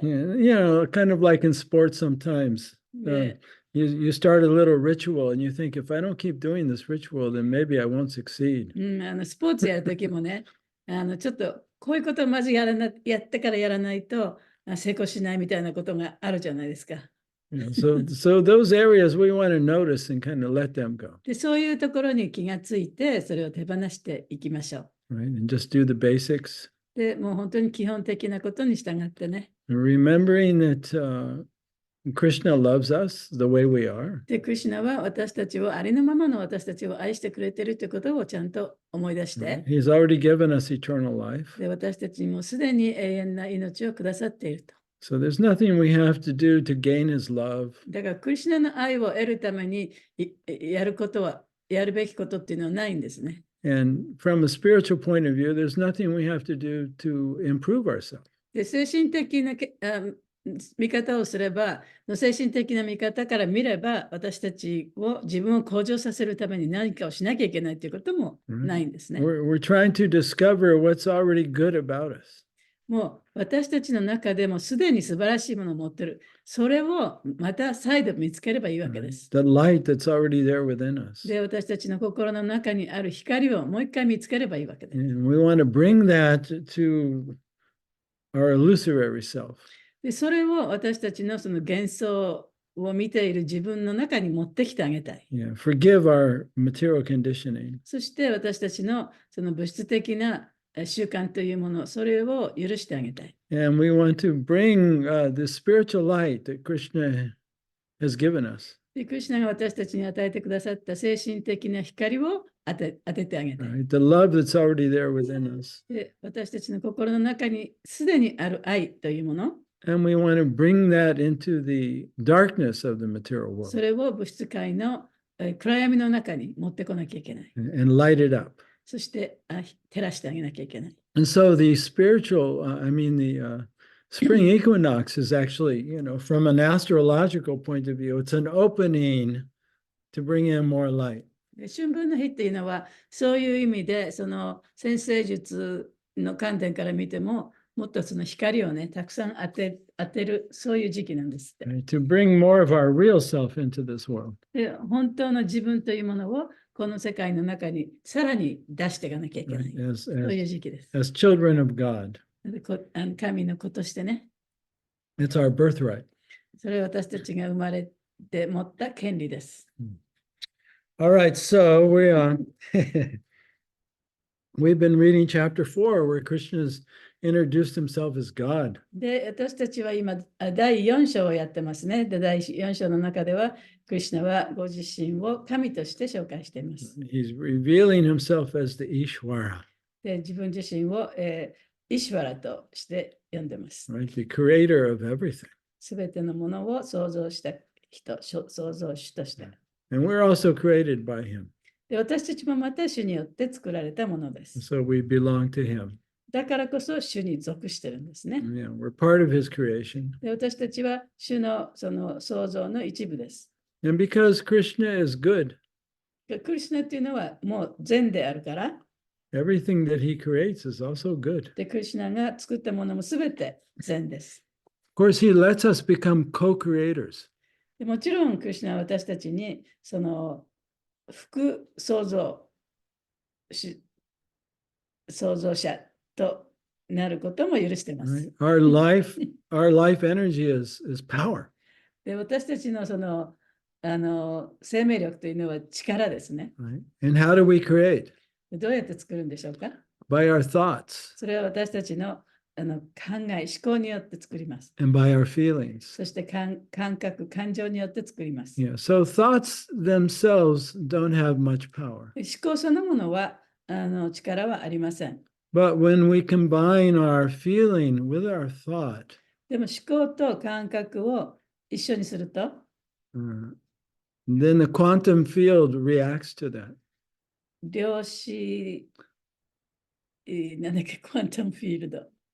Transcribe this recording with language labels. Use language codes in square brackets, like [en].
[en] Yeah, kind of like in sports sometimes. You start a little ritual and you think, if I don't keep doing this ritual, then maybe I won't succeed. [ja] スポーツやるときもね、ちょっとこういうことをまずやってからやらないと成功しないみたいなことがあるじゃないですか。 [en] So those areas we want to notice and kind of let them go. [ja] で、そういうところに気がついて、それを手放していきましょう。 [en] Right, and just do the basics. [ja] で、もう本当に基本的なことに従ってね。 [en] And remembering that Krishna loves us the way we are. [ja] で、クリシュナは私たちを、ありのままの私たちを愛してくれているということをちゃんと思い出して、 [en] He's already given us eternal life. [ja] で、私たちにもすでに永遠な命をくださっていると。 [en] So there's nothing we have to do to gain his love. [ja] だから、クリシュナの愛を得るためにやることは、やるべきことっていうのはないんですね。 [en] And from a spiritual point of view, there's nothing we have to do to improve ourselves. [ja] で、精神的な見方をすれば、精神的な見方から見れば、私たちを自分を向上させるために何かをしなきゃいけないということもないんですね。 [en] We're trying to discover what's already good about us. [ja] もう私たちの中でもすでに素晴らしいものを持ってる。それをまた再度見つければいいわけです。 [en] The light that's already there within us. [ja] で、私たちの心の中にある光をもう一回見つければいいわけです。 [en] And we want to bring that to our illusory self. [ja] で、それを私たちのその幻想を見ている自分の中に持ってきてあげたい。 [en] Yeah, forgive our material conditioning. [ja] そして私たちのその物質的な習慣というもの、それを許してあげたい。 [en] And we want to bring the spiritual light that Krishna has given us. [ja] で、クリシュナが私たちに与えてくださった精神的な光を当ててあげたい。 [en] Right? The love that's already there within us. [ja] で、私たちの心の中にすでにある愛というもの、 [en] And we want to bring that into the darkness of the material [ja] そ [en] world [ja] れを物質界の暗闇の中に持ってこなきゃいけない。 [en] and light it up. [ja] そして照らしてあげなきゃいけない。 [en] And so the spiritual, the spring equinox is actually, from an astrological point of view, it's an opening to bring in more light. [ja] で、春分の日っていうのは、そういう意味で、その占星術の観点から見ても、もっとその光をね、たくさん当てる、そういう時期なんですって。 [en] Right? To bring more of our real self into this world. [ja] で、本当の自分というものを、この世界の中にさらに出していかなきゃいけない。 [en] Right? [ja] そういう時期です。 [en] As children of God. [ja] で神の子としてね、 [en] It's our birthright. [ja] それは私たちが生まれて持った権利です。 [en] All right, so we've been reading chapter 4 where Krishna's introduced himself as God. [ja] で、私たちは今、第4章をやってますね。で、第4章の中では、クリシュナはご自身を神として紹介しています。 [en] He's revealing himself as the Ishvara, [ja] で、自分自身を、イシュワラとして呼んでます。 [en] right? The creator of everything. [ja] すべてのものを創造した人、創造主として。 [en] And we're also created by him. [ja] で、私たちもまた主によって作られたものです。 [en] So we belong to him. [ja] だからこそ主に属してるんですね。 [en] Yeah, we're part of his creation. [ja] で、私たちは主のその創造の一部です。 [en] And because Krishna is good, [ja] クリシュナっていうのはもう善であるから、 [en] everything that he creates is also good. [ja] で、クリシュナが作ったものもすべて善です。 [en] Of course, he lets us become co-creators. [ja] でもちろん、クリシュナは私たちにその副創造者となることも許していま [en] Right? [ja] す。 [en] Our life energy is power. [ja] で、私たちのその生命力というのは力ですね。 [en] Right? And how do we create? [ja] どうやって作るんでしょうか？ [en] By our thoughts [ja] それは私たちの考え、思考によって作ります。 [en] and by our feelings. [ja] そして感覚、感情によって作ります。 [en] Yeah. So thoughts themselves don't have much power. [ja] 思考そのものは力はありません。 [en] But when we combine our feeling with our thought, [ja] でも思考と感覚を一緒にすると、 [en] then the quantum field reacts to that. [ja] 量子、なんだっけ、クワンタムフィールド。